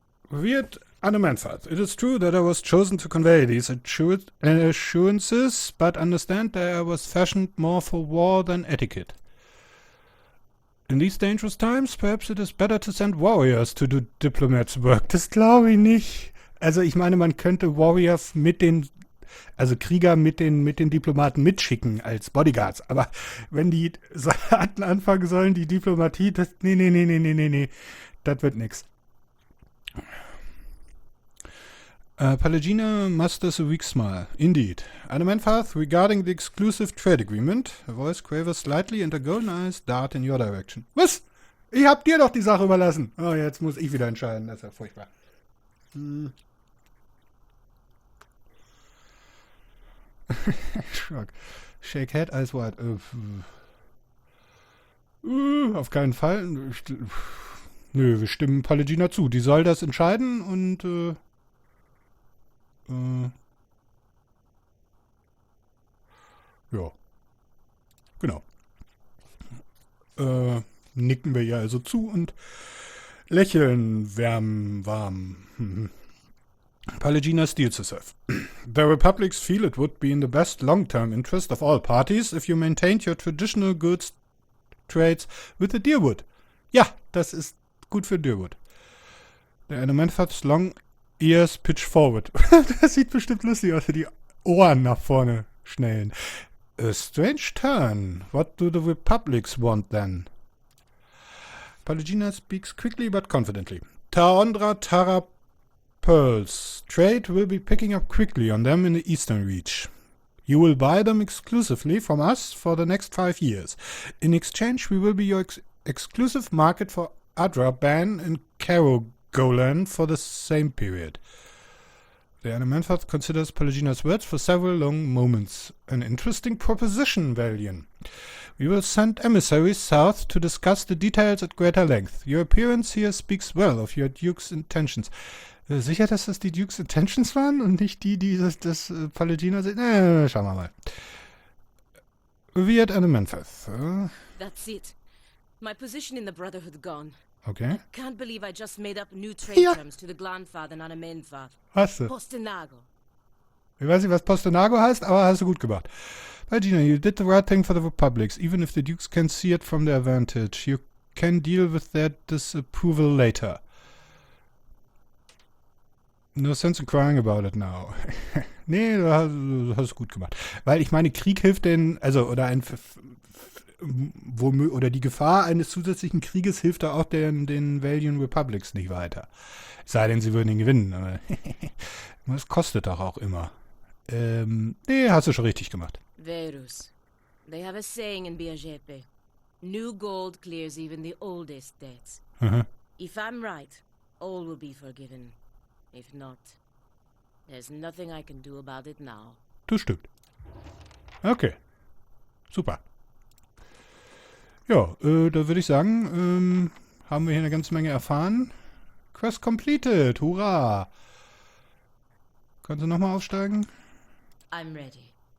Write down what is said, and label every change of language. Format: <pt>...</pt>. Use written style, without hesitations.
<en>Revered Anumenfath, it is true that I was chosen to convey these assurances, but understand that I was fashioned more for war than etiquette. In these dangerous times, perhaps it is better to send warriors to do diplomats' work.</en> <de>Das glaube ich nicht. Also ich meine, man könnte Warriors Krieger mit den Diplomaten mitschicken als Bodyguards. Aber wenn die Soldaten anfangen sollen, die Diplomatie, nee. Das wird nix.</de> <en>Pelagina musters a weak smile. Indeed. Anumenfath, regarding the exclusive trade agreement, her voice quavers slightly and her golden eyes dart in your direction.</en> <de>Was? Ich hab dir doch die Sache überlassen. Oh, jetzt muss ich wieder entscheiden. Das ist ja furchtbar.</de> <en>Shrug. Shake head, eyes wide.</en> <de>Auf keinen Fall. Nö, wir stimmen Pelagina zu. Die soll das entscheiden und ja, genau. Nicken wir ihr also zu und lächeln warm.</de> <en>Pelagina steels herself. The Republics feel it would be in the best long-term interest of all parties if you maintained your traditional goods trades with the Deerwood.</en> <de>Ja, das ist gut für Deerwood. Der Anumenfath's</de> <en>long ears pitch forward.</en> <de>Das sieht bestimmt lustig aus, wenn die Ohren nach vorne schnellen.</de> <en>A strange turn. What do the Republics want then? Pelagina speaks quickly but confidently. Taondra Tara pearls. Trade will be picking up quickly on them in the eastern reach. You will buy them exclusively from us for the next 5 years. In exchange, we will be your exclusive market for Adra, Ban, and Carogolan for the same period. The Anumenfath considers Pelagina's words for several long moments. An interesting proposition, Valian. We will send emissaries south to discuss the details at greater length. Your appearance here speaks well of your Duke's intentions.</en> <de>Sicher, dass das die Duke's Intentions waren und nicht die das Pelagina sind? Schauen wir mal. Revered Anumenfath.</de> <en>That's it. My position in the Brotherhood gone. Okay. I can't believe I just made up new trade terms to the Glanfath and Anumenfath.</en> <de>Hast du? Postenago. Ich weiß nicht, was Postenago heißt, aber hast du gut gemacht.</de> <en>Pelagina, you did the right thing for the Republics, even if the Dukes can see it from their vantage. You can deal with their disapproval later. No sense in crying about it now.</en> <de>Nee, du hast es gut gemacht. Weil ich meine, Krieg hilft denen, also, oder oder die Gefahr eines zusätzlichen Krieges hilft da auch den Valiant Republics nicht weiter. Es sei denn, sie würden ihn gewinnen, aber das kostet doch auch immer. Nee, hast du schon richtig gemacht. Verus.</de> <en>They have a saying in Biajepe. New gold clears even the oldest debts. Mhm. If I'm right, all will be forgiven. If not, there's nothing I can do about it now.</en> <de>Das stimmt. Okay. Super. Ja, da würde ich sagen, haben wir hier eine ganze Menge erfahren.</de> <en>Quest completed.</en> <de>Hurra. Kannst du nochmal aufsteigen?</de> <en>I'm ready.</en>